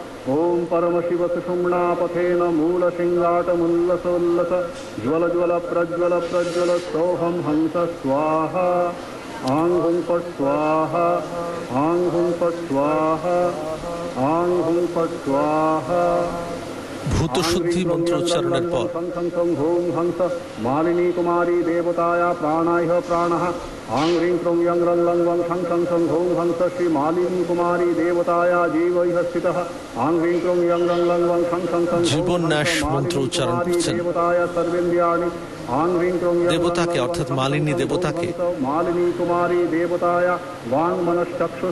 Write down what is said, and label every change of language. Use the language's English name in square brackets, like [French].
[Sanskrit] ओम परम शिव सुषुम्ना पथेन मूल सिंगाट मुल्लसोल्लस ज्वल ज्वल प्रज्वल प्रज्वल सोहम हंस स्वाहा। आंग हुं पट स्वाहा, आंग हुं पट स्वाहा, आंग हुं पट स्वाहा। [Bangla] ভূত শুদ্ধি মন্ত্র উচ্চারণের পর [Sanskrit] হোম হংস মালিনী কুমারী দেবতায়া প্রাণায় প্রাণঃ। आंग ह्रीं क्रों यं रं लं वं शं शं शं हों हंस श्री मालिनी कुमारी देवताया जीवैः स्थितः। आंग ह्रीं क्रों यं रं लं वं शं शं शं [Bangla] জীবন্যাস মন্ত্র উচ্চারণ করছেন। [Sanskrit] देवताया सर्वेन्द्रियाणि। आंग ह्रीं क्रों [Bangla] দেবতাকে অর্থাৎ মালিনী দেবতাকে [Sanskrit] मालिनी कुमारी देवताया वांग मनश्चक्षु